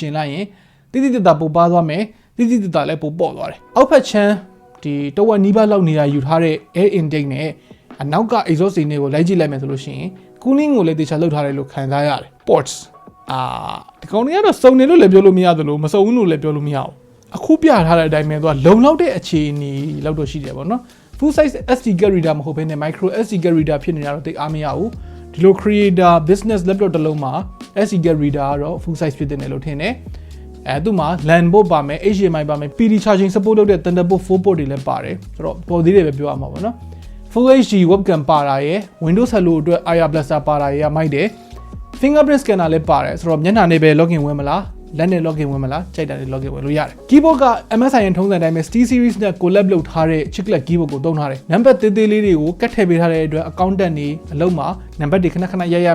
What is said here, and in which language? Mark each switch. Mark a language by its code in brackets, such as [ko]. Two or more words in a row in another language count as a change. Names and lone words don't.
[my] ရှင်လိုက်ရင်တိတိတတ်ပိုပါသွားမယ်တိတိတတ်လည်းပိုပေါ့သွားတယ်အောက်ဖက်ချမ်းဒီတဝက်နီးပါးလောက်နေရာယူထားတဲ့ [en] air intake [my] နဲ့အနောက်က exhaust တွေနဲ့ကိုလိုက်ကြည့်လိုက်မယ်ဆိုလို့ရှိရင် cooling ကိုလည်းတေချာလုပ်ထားတယ်လို့ခံစားရတယ် ports ဒီကောင်တွေကတော့စုံနေလို့လည်းပြောလို့မရသလိုမစုံဘူးလို့လည်းပြောလို့မရဘူးအခုပြထားတဲ့အတိုင်းပဲသူကလုံလောက်တဲ့အခြေအနေလောက်တော့ရှိတယ်ပေါ့နော် [en] full size SD card reader [my] မဟုတ်ဘဲနဲ့ [en] micro SD card reader [my] ဖြစ်နေတာတော့တိတ်အားမရဘူးဒီလို [en] creator business laptop [my] တစ်လုံးမှာ SD [en] card reader [my] ကတော့ full size ဖြစ်တယ်လို့ထင်တယ်သူ့မှာ [en] LAN port [my] ပါမယ် HDMI ပါမယ် [en] PD charging support [my] လုပ်တဲ့ Thunderbolt 4 port တွေလည်းပါတယ်ဆိုတော့ပေါ်သေးတယ်ပဲပြောရမှာပေါ့နော် [en] Full HD webcam [my] ပါတာရယ် Windows Hello အတွက် [en] IR Blaster [my] ပါတာရယ်မိုက်တယ် [en] fingerprint scanner [my] လည်းပါတယ်ဆိုတော့မျက်နှာနဲ့ပဲ login ဝင်မလားလက်နဲ့ login ဝင်မလားကြိုက်တာနဲ့ login ဝင်လို့ရတယ် keyboard က MSI ရဲ့ထုံးစံတိုင်းပဲ Steel series နဲ့ collab လုပ်ထားတဲ့ [en] chiclet keyboard [my] ကိုသုံးထားတယ်နံပါတ်သေးသေးလေးတွေကိုကတ်ထည့်ပေးထားတဲ့အတွက် accountant တွေအလုပ်မှာနံပါတ်တွေခဏရ